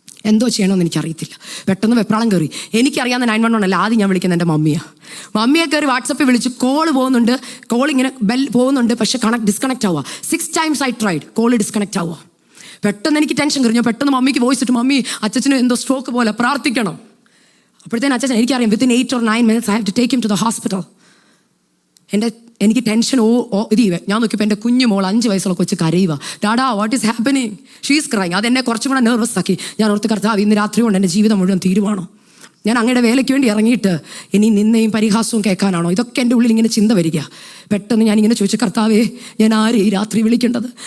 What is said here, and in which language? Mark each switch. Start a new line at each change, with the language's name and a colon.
Malayalam: എന്തോ ചെയ്യണമെന്ന് എനിക്കറിയത്തില്ല. പെട്ടെന്ന് വെപ്രാളം കയറി. എനിക്കറിയാവുന്ന 911 അല്ല, ആദ്യം ഞാൻ വിളിക്കുന്നത് എൻ്റെ മമ്മിയെ കയറി വാട്സപ്പിൽ വിളിച്ചു. കോള് പോകുന്നുണ്ട്, കോൾ ഇങ്ങനെ ബെൽ പോകുന്നുണ്ട്, പക്ഷെ ഡിസ്കണക്റ്റ് ആവുക.
English: 6 times I tried,
Malayalam: call disconnect ആവുക. പെട്ടെന്ന് എനിക്ക് ടെൻഷൻ കയറി. ഞാൻ പെട്ടെന്ന് മമ്മിക്ക് വോയിസ് ഇട്ടു, മമ്മി അച്ഛന് എന്തോ സ്ട്രോക്ക് പോലെ, പ്രാർത്ഥിക്കണം. അപ്പോഴത്തേന് അച്ഛൻ എനിക്കറിയാം
English: Within 8 or 9 minutes I have to take him to the hospital.
Malayalam: എനിക്ക് ടെൻഷൻ ഞാൻ നോക്കിയപ്പോൾ എൻ്റെ കുഞ്ഞു മോൾ 5 വയസ്സുള്ള കൊച്ച് കരയുക.
English: Dada what is happening? She's crying.
Malayalam: അതെന്നെ കുറച്ചും കൂടെ നെർവസ് ആക്കി. ഞാൻ ഓർത്ത്, കർത്താവ് ഇന്ന് രാത്രി കൊണ്ട് എൻ്റെ ജീവിതം മുഴുവൻ തീരുവാണോ? ഞാൻ അങ്ങയുടെ വേലയ്ക്ക് വേണ്ടി ഇറങ്ങിയിട്ട് ഇനി നിന്നെയും പരിഹാസവും കേൾക്കാനാണോ? ഇതൊക്കെ എൻ്റെ ഉള്ളിൽ ഇങ്ങനെ ചിന്ത വരിക. പെട്ടെന്ന് ഞാനിങ്ങനെ ചോദിച്ചു, കർത്താവേ ഞാൻ ആരെ ഈ രാത്രി വിളിക്കേണ്ടത്?